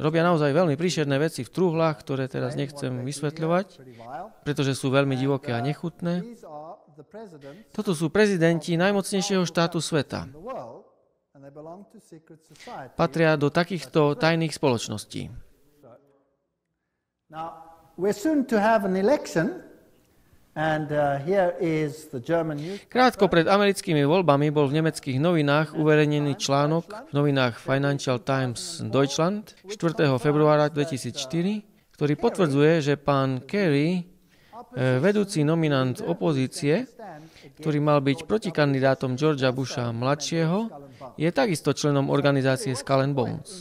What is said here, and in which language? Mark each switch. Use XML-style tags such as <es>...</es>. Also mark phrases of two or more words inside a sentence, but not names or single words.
<sk>Robia naozaj veľmi príšerné veci v truhlách, ktoré teraz nechcem vysvetľovať, pretože sú veľmi divoké a nechutné. Toto sú prezidenti najmocnejšieho štátu sveta. Patria do takýchto tajných spoločností.</sk> <en>Now, we're soon to have an election,</en> <sk>Krátko pred americkými voľbami bol v nemeckých novinách uverejnený článok v novinách Financial Times Deutschland 4. februára 2004, ktorý potvrdzuje, že pán Kerry, vedúci nominant opozície, ktorý mal byť protikandidátom Georgea Busha mladšieho, je takisto členom organizácie Skull and Bones.</sk>